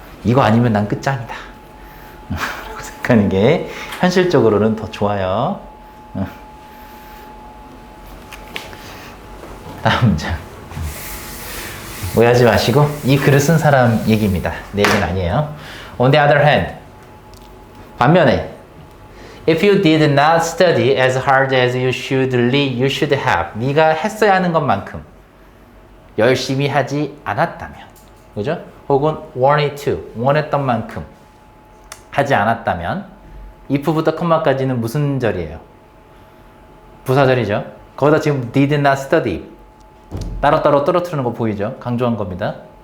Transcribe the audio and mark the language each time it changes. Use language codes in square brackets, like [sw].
[ko] 이거 아니면 난 끝장이다. 라고 생각하는 게 현실적으로는 더 좋아요. 다음 문제. 오해하지 마시고 이 글을 쓴 사람 얘기입니다. 내 얘기는 아니에요. [en] On the other hand, [ko] 반면에 [en] if you did not study as hard as you should have, [ko] 네가 했어야 하는 것만큼 열심히 하지 않았다면, 그죠? 혹은 [en] wanted to, [ko] 원했던 만큼 하지 않았다면, if부터 컴마까지는 무슨 절이에요? 부사절이죠. 거기다 지금 [en] did not study [ko] 따로따로 떨어뜨리는 거 보이죠? 강조한 겁니다.